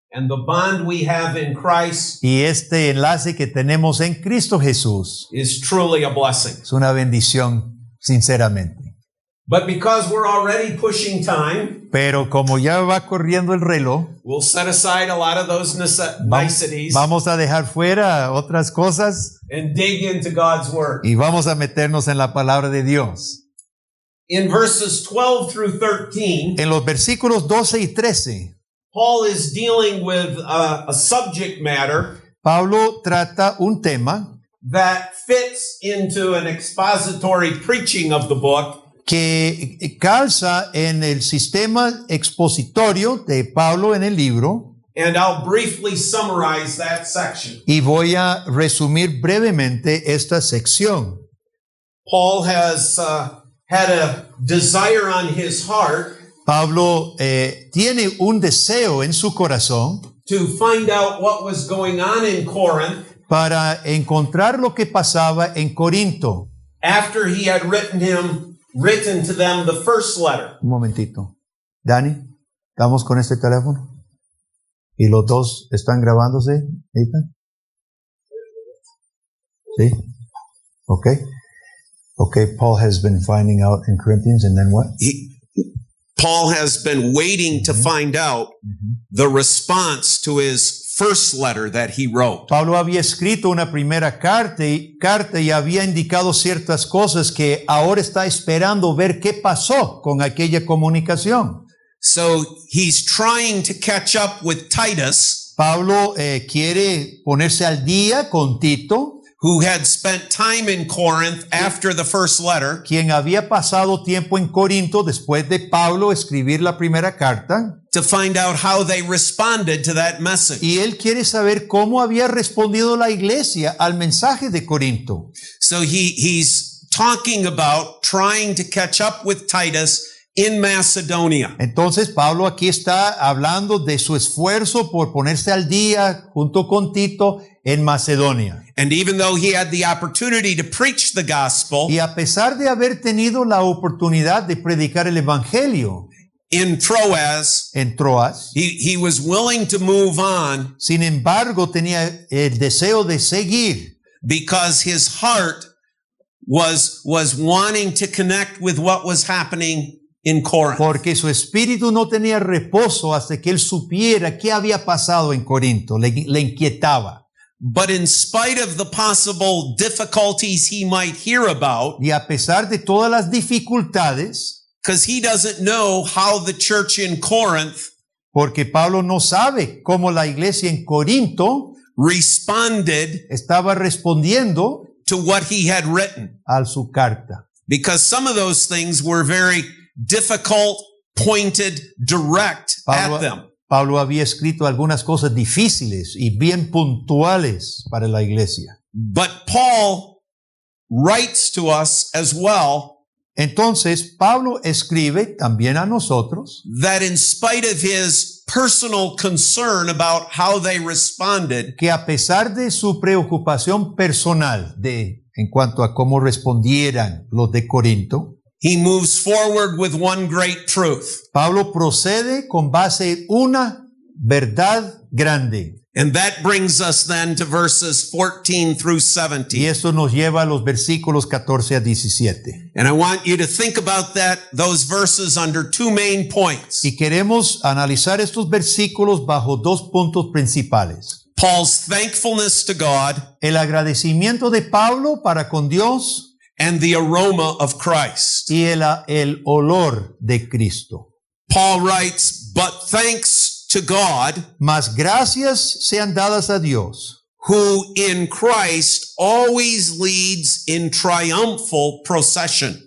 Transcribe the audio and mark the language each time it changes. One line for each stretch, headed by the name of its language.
English: and the bond we have in Christ
Spanish: y este enlace que tenemos en Cristo Jesús
English: is truly a blessing.
Spanish: es una bendición, sinceramente.
English: But because we're already pushing time,
Spanish: Pero como ya va corriendo el reloj,
English: we'll set aside a lot of those niceties
Spanish: vamos a dejar fuera otras cosas
English: and dig into God's Word.
Spanish: y vamos a meternos en la palabra de Dios.
English: In verses 12 through 13,
Spanish: En los versículos 12 y 13,
English: Paul is dealing with a subject matter
Spanish: Pablo trata un tema
English: that fits into an expository preaching of the book,
Spanish: que calza en el sistema expositorio de Pablo en el libro,
English: and I'll briefly summarize that section.
Spanish: y voy a resumir brevemente esta sección.
English: Paul has had a desire on his heart
Spanish: Pablo tiene un deseo en su corazón
English: to find out what was going on in Corinth
Spanish: para encontrar lo que pasaba en Corinto.
English: after he had written to them the first letter.
Spanish: Un momentito. Dani, ¿estamos con este teléfono? ¿Y los dos están grabándose? ¿Ethan? ¿Sí? Okay.
English: Okay, Paul has been finding out in Corinthians, and then what? Paul has been waiting to find out the response to his first letter that he wrote.
Spanish: Pablo había escrito una primera carta y había indicado ciertas cosas que ahora está esperando ver qué pasó con aquella comunicación.
English: So he's trying to catch up with Titus
Spanish: Pablo quiere ponerse al día con Tito
English: who had spent time in Corinth after the first letter,
Spanish: quien había pasado tiempo en Corinto después de Pablo escribir la primera carta,
English: to find out how they responded to that message.
Spanish: y él quiere saber cómo había respondido la iglesia al mensaje de Corinto.
English: So he's talking about trying to catch up with Titus in Macedonia.
Spanish: Entonces Pablo aquí está hablando de su esfuerzo por ponerse al día junto con Tito en Macedonia.
English: And even though he had the opportunity to preach the gospel
Spanish: Y a pesar de haber tenido la oportunidad de predicar el evangelio
English: in Troas,
Spanish: en Troas,
English: he was willing to move on
Spanish: sin embargo tenía el deseo de seguir
English: because his heart was wanting to connect with what was happening in Corinth.
Spanish: porque su espíritu no tenía reposo hasta que él supiera qué había pasado en Corinto, le inquietaba.
English: But in spite of the possible difficulties he might hear about,
Spanish: Y a pesar de todas las dificultades,
English: because he doesn't know how the church in Corinth
Spanish: porque Pablo no sabe cómo la iglesia en Corinto
English: responded
Spanish: estaba respondiendo
English: to what he had written,
Spanish: a su carta.
English: because some of those things were very difficult, pointed, direct at them.
Spanish: Pablo había escrito algunas cosas difíciles y bien puntuales para la iglesia.
English: But Paul writes to us as well
Spanish: Entonces, Pablo escribe también a nosotros
English: that in spite of his personal concern about how they responded,
Spanish: que a pesar de su preocupación personal en cuanto a cómo respondieran los de Corinto,
English: he moves forward with one great truth.
Spanish: Pablo procede con base en una verdad grande.
English: And that brings us then to verses 14 through
Spanish: Y
English: 17.
Spanish: esto nos lleva a los versículos 14 a 17.
English: And I want you to think about those verses under two main points.
Spanish: Y queremos analizar estos versículos bajo dos puntos principales.
English: Paul's thankfulness to God
Spanish: El agradecimiento de Pablo para con Dios
English: and the aroma of Christ.
Spanish: y el olor de Cristo.
English: Paul writes, "But thanks to God,
Spanish: Mas gracias sean dadas a Dios,
English: who in Christ always leads in triumphal procession."